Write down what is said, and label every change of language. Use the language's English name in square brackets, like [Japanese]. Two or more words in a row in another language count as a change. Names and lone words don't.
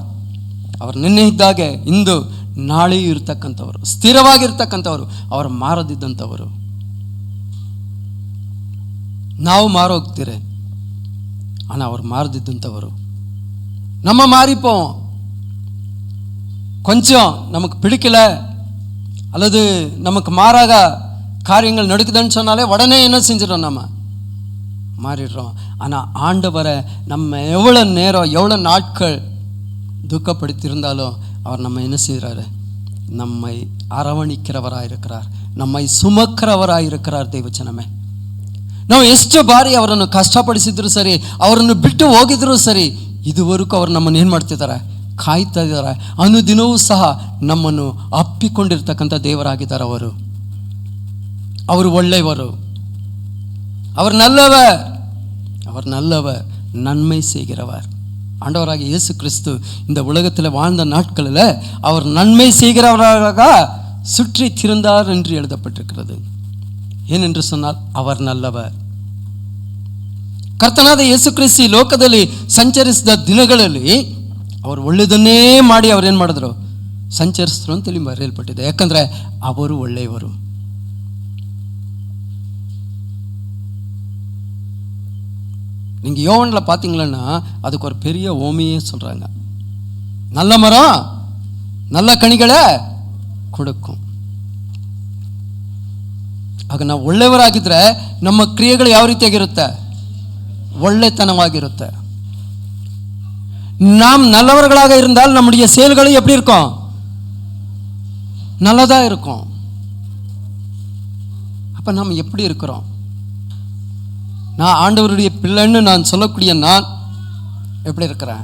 [Kannada] அவர் ನಿನ್ನೆ ಇದ್ದಾಗೆ ಇಂದು ನಾಳೆಯೂ ಇರತಕ್ಕಂಥವರು, ಸ್ಥಿರವಾಗಿರ್ತಕ್ಕಂಥವರು, ಅವರು ಮಾರದಿದ್ದಂಥವರು. ನಾವು ಮಾರೋಗ್ತೀರಿ, [Tamil] ஆனால் அவர் மாறதித்தவர். நம்ம மாறிப்போம். கொஞ்சம் நமக்கு பிடிக்கல அல்லது நமக்கு மாறாக காரியங்கள் நடக்குதுன்னு சொன்னாலே உடனே என்ன செஞ்சிடறோம்? நம்ம மாறிடுறோம். ஆனால் ஆண்டவரை நம்ம எவ்வளோ நேரம் எவ்வளோ நாட்கள் துக்கப்படுத்தியிருந்தாலும் அவர் நம்ம என்ன செய்கிறாரு? நம்மை அரவணிக்கிறவராக இருக்கிறார், நம்மை சுமக்கிறவராக இருக்கிறார். [Kannada] ದೇವಚನಮೇ, ನಾವು ಎಷ್ಟು ಬಾರಿ ಅವರನ್ನು ಕಷ್ಟಪಡಿಸಿದ್ರು ಸರಿ, ಅವರನ್ನು ಬಿಟ್ಟು ಹೋಗಿದ್ರು ಸರಿ, ಇದುವರೆಗೂ ಅವರು ನಮ್ಮನ್ನು ಏನು ಮಾಡ್ತಿದ್ದಾರೆ? ಕಾಯ್ತಾ ಇದ್ದಾರೆ. ಅನುದಿನವೂ ಸಹ ನಮ್ಮನ್ನು ಅಪ್ಪಿಕೊಂಡಿರ್ತಕ್ಕಂಥ ದೇವರಾಗಿದ್ದಾರೆ. ಅವರು ಒಳ್ಳೆಯವರು, [Tamil] அவர் நல்லவர், அவர் நல்லவர், நன்மை செய்கிறவர். ஆண்டவராக இயேசு கிறிஸ்து இந்த உலகத்தில் வாழ்ந்த நாட்களில் அவர் நன்மை செய்கிறவராக சுற்றி திரிந்தார் என்று எழுதப்பட்டிருக்கிறது. ಏನೆಂದು சொன்னால் அவர் நல்லவர். [Kannada] ಕರ್ತನಾದ ಯೇಸು ಕ್ರಿಸ್ತು ಈ ಲೋಕದಲ್ಲಿ ಸಂಚರಿಸಿದ ದಿನಗಳಲ್ಲಿ ಅವರು ಒಳ್ಳೆಯದನ್ನೇ ಮಾಡಿ ಅವರೇನು ಮಾಡಿದ್ರು? ಸಂಚರಿಸಿದ್ರು ಅಂತೇಳಿ ಬರೆಯಲ್ಪಟ್ಟಿದೆ. ಯಾಕಂದರೆ ಅವರು ಒಳ್ಳೆಯವರು. [Tamil] நீங்கள் யோவானில் பார்த்தீங்களன்னா அதுக்கு ஒரு பெரிய ஓமையே சொல்கிறாங்க. நல்ல மரம் நல்ல கனிகளை கொடுக்கும். [Kannada] ಆಗ ನಾವು ಒಳ್ಳೆಯವರಾಗಿದ್ದರೆ ನಮ್ಮ ಕ್ರಿಯೆಗಳು ಯಾವ ರೀತಿಯಾಗಿರುತ್ತೆ? ಒಳ್ಳೆತನವಾಗಿರುತ್ತೆ. [Tamil] நாம் நல்லவர்களாக இருந்தால் நம்முடைய செயல்களும் எப்படி இருக்கும்? நல்லதா இருக்கும். அப்ப நாம் எப்படி இருக்கிறோம்? நான் ஆண்டவருடைய பிள்ளைன்னு நான் சொல்லக்கூடிய நான் எப்படி இருக்கிறேன்?